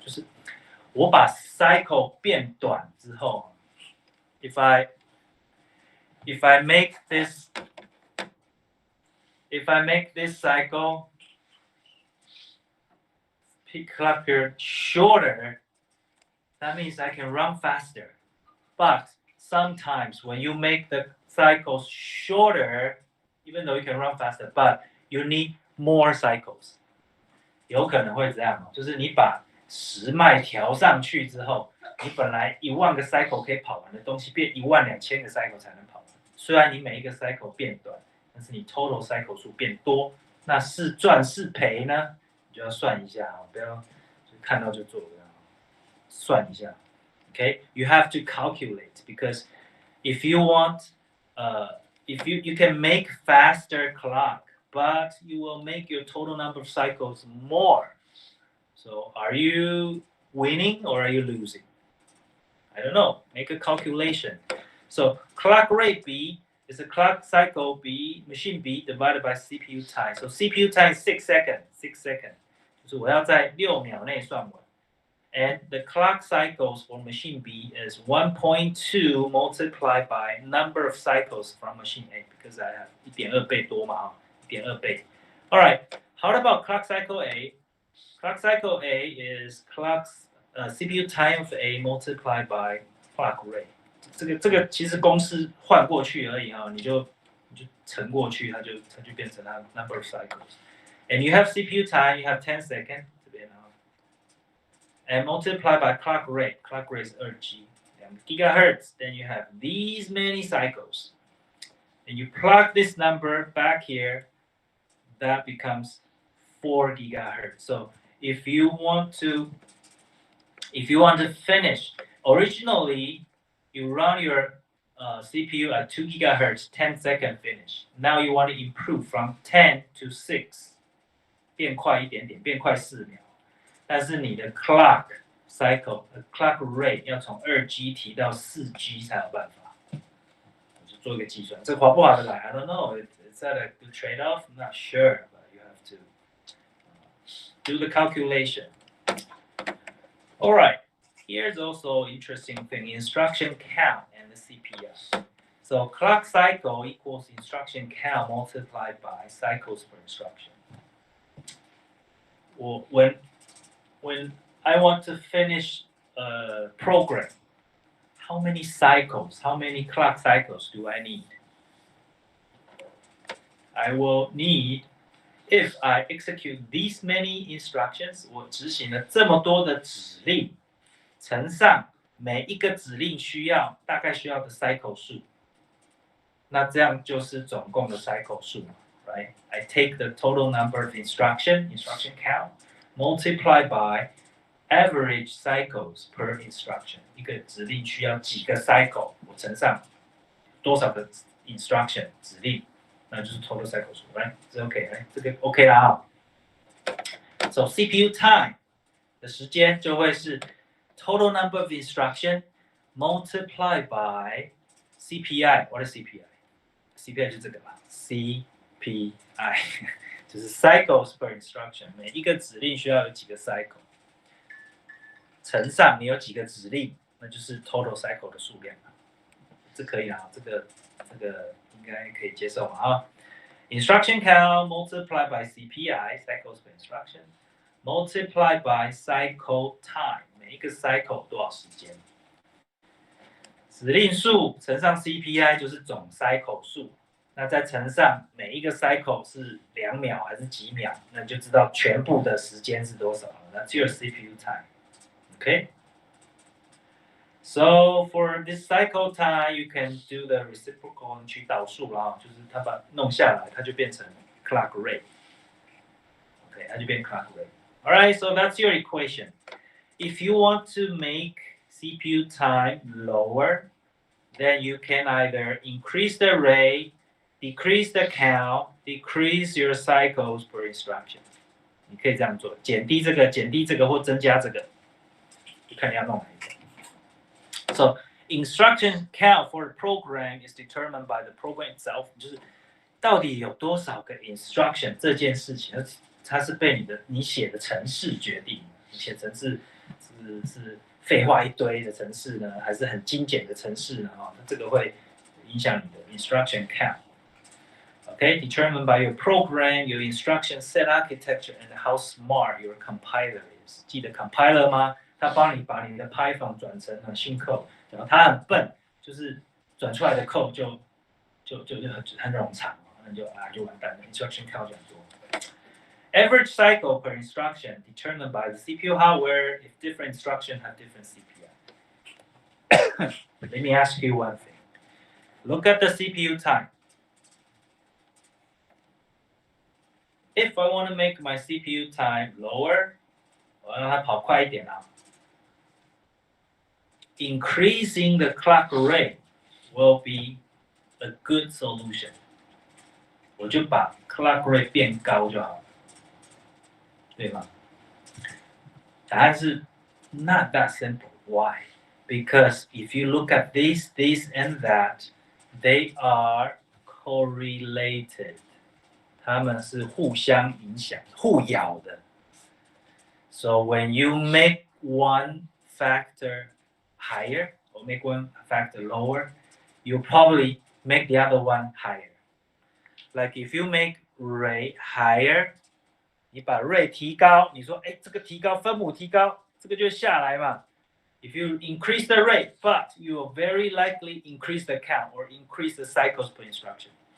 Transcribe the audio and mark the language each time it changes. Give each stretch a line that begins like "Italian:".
Chinese: 就是我把 cycle 变短之后
English: if I make this cycle peak clock period shorter, that means I can run faster. But sometimes when you make the cycles shorter, even though you can run faster, but you need more cycles.
Chinese: 有可能会这样，就是你把时脉调上去之后，你本来10000个 cycle 可以跑完的东西，变12000个 cycle 才能跑完。虽然你每一个 cycle 变短，但是你 total cycle 数变多，那是赚是赔呢？你就要算一下啊，不要就看到就做，算一下。
English: Okay, you have to calculate because if you want, if you can make faster clock, but you will make your total number of cycles more. So are you winning or are you losing? I don't know. Make a calculation. So clock rate B is a clock cycle B, machine B divided by CPU time. So CPU time is 6 seconds. 6 seconds.
Chinese: 就是我要在6秒内算完。
English: And the clock cycles for machine B is 1.2 multiplied by number of cycles from machine A because I have
Chinese: 1.2倍多嘛 1.2倍.
English: All right. How about clock cycle A? Clock cycle A is CPU time of A multiplied by clock rate.
Chinese: 这个其实公式换过去而已啊，你就乘过去，它就变成它 number of cycles.
English: And you have CPU time, you have 10 seconds. And multiply by clock rate. Clock rate is 2G. Gigahertz, then you have these many cycles. And you plug this number back here, that becomes 4 gigahertz. So if you want to finish, originally you run your CPU at 2 gigahertz, 10-second finish. Now you want to improve from 10 to 6，
Chinese: 变快一点点，变快4秒。但是你的 clock cycle、clock rate 要从2G 提到4G 才有办法。我就做一个计算，这划不划得来 ？
English: I don't know. Is that a good trade-off? I'm not sure, but you have to do the calculation. All right. Here's also interesting thing: instruction count and the CPU. So clock cycle equals instruction count multiplied by cycles per instruction. Well, when I want to finish a program, how many cycles, how many clock cycles do I need? I will need, if I execute these many instructions,
Chinese: 我执行了这么多的指令，乘上每一个指令大概需要的 cycle 数，那这样就是总共的 cycle 数 right?
English: I take the total number of instruction count, multiply by average cycles per instruction.
Chinese: 一个指令需要几个 cycle， 我乘上多少个 instruction 指令，那就是 total cycle 数 right? 这 OK， 这个 OK 啦啊。
English: So CPU time
Chinese: 的时间就会是
English: total number of instruction multiplied by CPI. What is CPI?
Chinese: CPI 就是这个吧 ，CPI 就是 cycles per instruction， 每一个指令需要有几个 cycle， 乘上你有几个指令，那就是 total cycle 的数量。这可以啦，这个应该可以接受嘛啊。
English: Instruction count multiplied by CPI cycles per instruction multiplied by cycle time，
Chinese: 每一个 cycle 多少时间？指令数乘上 CPI 就是总 cycle 数，那再乘上每一个 cycle 是2秒还是几秒，那你就知道全部的时间是多少了。
English: That's your CPU time. Okay? So for this cycle time, you can do the reciprocal
Chinese: 去导数啦，就是它把弄下来，它就变成 clock rate.
English: Okay,
Chinese: 它就变 clock rate.
English: Alright, so that's your equation. If you want to make CPU time lower, then you can either increase the rate, decrease the count, decrease your cycles per instruction.
Chinese: 你可以这样做，减低这个或增加这个，就看你要弄哪一个。
English: So instruction count for the program is determined by the program itself，
Chinese: 就是到底有多少个 instruction 这件事情，它是被你写的程式决定。你写程式是废话一堆的程式呢，还是很精简的程式呢？那这个会影响你的 instruction count。
English: Okay, determined by your program, your instruction set architecture, and how smart your compiler is.
Chinese: 记得 compiler 吗？它帮你把你的 Python 转成新 code， 然后它很笨，就是转出来的 code 就很冗长，那就完蛋了。
English: Instruction count
Chinese: 这样做。
English: Average cycle per instruction determined by the CPU hardware if different instructions have different CPI. Let me ask you one thing. Look at the CPU time. If I want to make my CPU time lower,
Chinese: 我要让它跑快一点啊。
English: Increasing the clock rate will be a good solution.
Chinese: 我就把 clock rate 变高就好了，对吗？答案是
English: not that simple. Why? Because if you look at this, and that, they are correlated.
Chinese: 它们是互相影响、互咬的。
English: So when you make one factor higher or make one factor lower, you probably make the other one higher. Like if you make rate higher,
Chinese: 你把 rate 提高，你说这个提高分母提高，这个就下来嘛。
English: If you increase the rate, but you will very likely increase the count or increase the cycles per instruction.